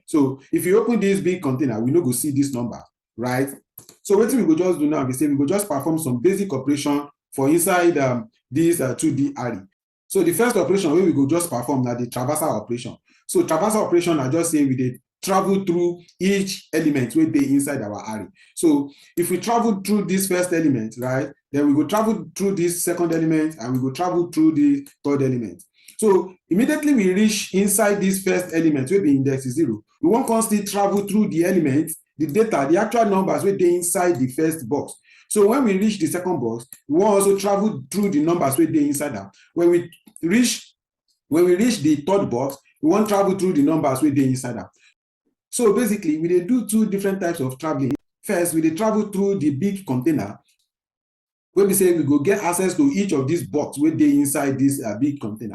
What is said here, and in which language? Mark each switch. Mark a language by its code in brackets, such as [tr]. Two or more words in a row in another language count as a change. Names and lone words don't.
[pcm] So if you open this big container, we no go see this number, right? So wetin we go just do now be say we go just perform some basic operation for inside this 2D array. So the first operation wey we go just perform na the traversal operation. So traversal operation na just say we dey travel through each element wey dey inside our array. So if we travel through this first element, right, then we go travel through this second element and we go travel through the third element. So immediately we reach inside this first element wey be index 0, we wan come still travel through the element, the data, the actual numbers wey dey inside the first box. So when we reach the second box, we wan also travel through the numbers wey dey inside am. When we reach the third box, we wan travel through the numbers wey dey inside am. So basically, we dey do two different types of traveling. First, we dey travel through the big container, wey be say we go get access to each of these box wey dey inside this big container.